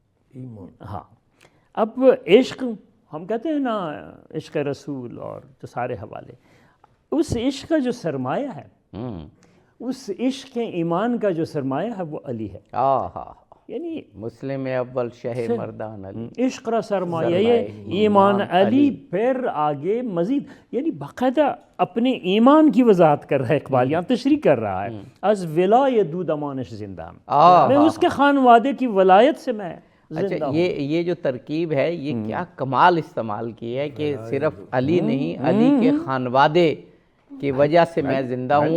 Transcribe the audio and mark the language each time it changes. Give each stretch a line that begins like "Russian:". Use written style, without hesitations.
Urdu: ایمان. ہاں. اب عشق ہم کہتے ہیں نا، عشق رسول اور جو سارے حوالے، اس عشق کا جو سرمایہ ہے، اس عشق ایمان کا جو سرمایہ ہے وہ علی ہے. یعنی
Persian: مسلم اول شہ مردان علی، عشق را سرمایہ یہ ایمان علی.
Urdu: پھر آگے مزید یعنی باقاعدہ اپنے ایمان کی وضاحت کر رہا ہے اقبال، یہاں تشریح کر رہا ہے.
Persian: از ولای دود امانش زندہ،
Urdu: میں اس کے خانوادے کی ولایت سے میں زندہ ہوں. یہ جو ترکیب ہے یہ کیا کمال استعمال کی ہے کہ صرف علی نہیں، علی کے خانوادے کی وجہ سے میں زندہ ہوں.